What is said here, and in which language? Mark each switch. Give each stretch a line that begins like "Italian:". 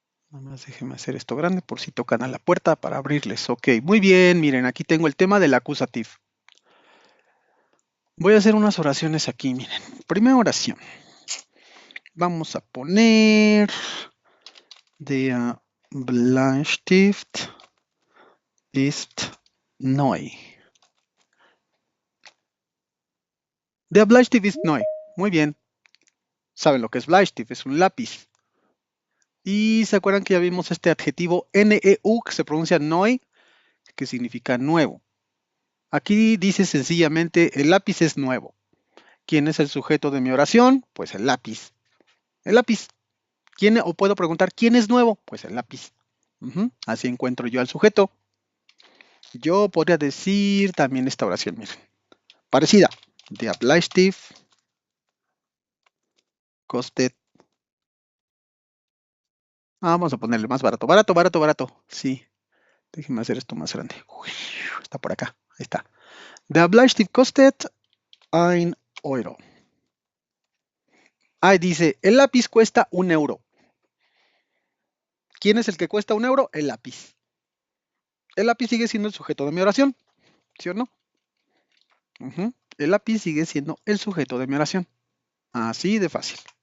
Spanish: Nada más déjenme hacer esto grande por si tocan a la puerta para abrirles. Ok, muy bien. Miren, aquí tengo el tema del accusative. Voy a hacer unas oraciones aquí, miren. Primera oración. Vamos a poner
German: der Bleistift ist neu. Der Bleistift ist neu.
Spanish: Muy bien. ¿Saben lo que es Bleistift? Es un lápiz. Y se acuerdan que ya vimos este adjetivo neu que se pronuncia neu, que significa nuevo. Aquí dice sencillamente el lápiz es nuevo. ¿Quién es el sujeto de mi oración? Pues el lápiz. El lápiz. ¿Quién, o puedo preguntar quién es nuevo? Pues el lápiz. Así encuentro yo al sujeto. Yo podría decir también esta oración, miren. Parecida.
German: Der Bleistift kostet.
Spanish: Vamos a ponerle más barato. Barato, barato, barato. Sí. Déjenme hacer esto más grande. Uy, está por acá. Ahí está.
German: Der Bleistift kostet 1 Euro.
Spanish: Ahí dice, el lápiz cuesta 1 euro. ¿Quién es el que cuesta 1 euro? El lápiz. El lápiz sigue siendo el sujeto de mi oración, ¿sí o no? El lápiz sigue siendo el sujeto de mi oración. Así de fácil.